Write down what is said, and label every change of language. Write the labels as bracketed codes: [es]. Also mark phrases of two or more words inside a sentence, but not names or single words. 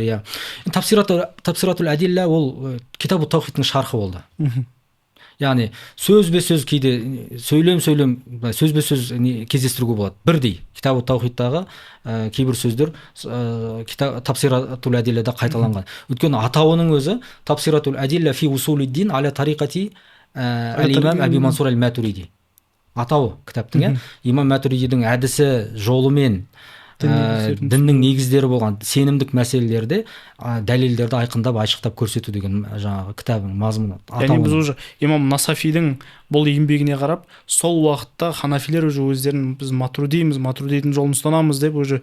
[kk] Тафсиратул Адилля ол Китабут Таухидтың шархы болды. Яғни сөзбе-сөз кейде сөзбе-сөз кездестіруге болады. Бірдей Китабут Таухидтағы кейбір сөздер Тафсиратул Адиллада қайталанған. Өйткені атауының өзі Тафсиратул Адилля фи усулиддин аля тариқати ал-имам Аби Мансур ал-Матуриди. Атауы кітаптың, имам Матуридидің әдісі жолымен діннің негіздері болған сенімдік мәселелерде дәлелдерді айқындап, айшықтап көрсету деген жаңағы кітабың мазмұны. Яғни біз уже имам Насафидің бұл еңбегіне қарап, сол уақытта ханафилер уже өздерін біз Матуридидің жолын ұстанамыз деп уже